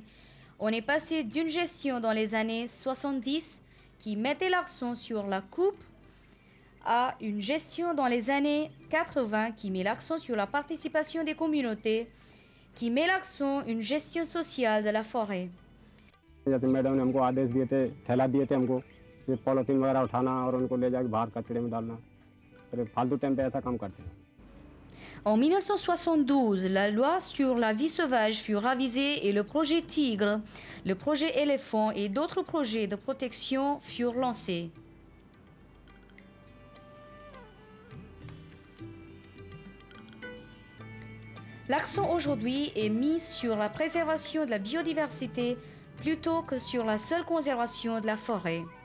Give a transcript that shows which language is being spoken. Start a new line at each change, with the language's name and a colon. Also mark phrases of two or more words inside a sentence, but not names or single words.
French: On est passé d'une gestion dans les années 70 qui mettait l'accent sur la coupe à une gestion dans les années 80 qui met l'accent sur la participation des communautés, qui met l'accent sur une gestion sociale de la forêt.
Hindi: जैसे मैडम ने हमको आदेश दिए थे, थैला दिए थे हमको, ये पॉलिथीन वगैरह उठाना और उनको ले जाके बाहर कचड़े में डालना, फिर फालतू टाइम पे ऐसा काम करते हैं।
French: En 1972, la loi sur la vie sauvage fut révisée et le projet Tigre, le projet Éléphant et d'autres projets de protection furent lancés. L'accent aujourd'hui est mis sur la préservation de la biodiversité plutôt que sur la seule conservation de la forêt.